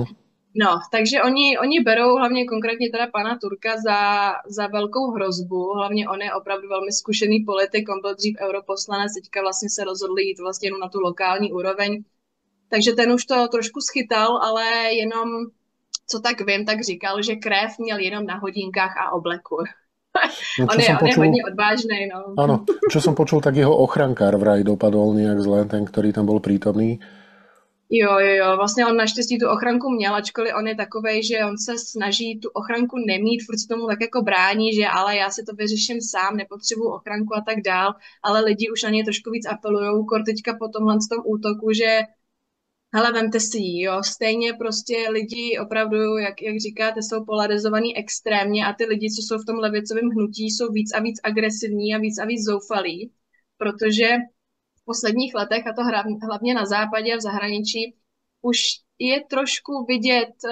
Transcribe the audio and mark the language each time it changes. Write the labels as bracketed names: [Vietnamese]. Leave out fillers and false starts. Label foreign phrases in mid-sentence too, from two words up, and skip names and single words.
[Czech] No, takže oni berou hlavně konkrétně teda pana Turka za velkou hrozbu, hlavně on je opravdu velmi zkušený politik, on byl dřív europoslanec, teďka vlastně se rozhodl jít vlastně jenom na tu lokální úroveň, takže ten už to trošku schytal, ale jenom, co tak vím, tak říkal, že krev měl jenom na hodinkách a obleku. No, on je hodně odvážný, no. [Slovak] Áno, čo som počul, tak jeho ochrankár vraj dopadol nejak zle, ten, ktorý tam bol prítomný. [Czech] Jo, vlastně on naštěstí tu ochranku měl, ačkoliv on je takovej, že on se snaží tu ochranku nemít, furt se tomu tak jako brání, že ale já si to vyřeším sám, nepotřebuju ochranku a tak dál, ale lidi už na něj trošku víc apelujou, kor teďka po tomhle tom útoku, že hele, vemte si ji, jo, stejně prostě lidi opravdu, jak říkáte, jsou polarizovaní extrémně a ty lidi, co jsou v tom levicovém hnutí, jsou víc a víc agresivní a víc zoufalí, protože posledních letech, a to hlavně na západě a v zahraničí, už je trošku vidět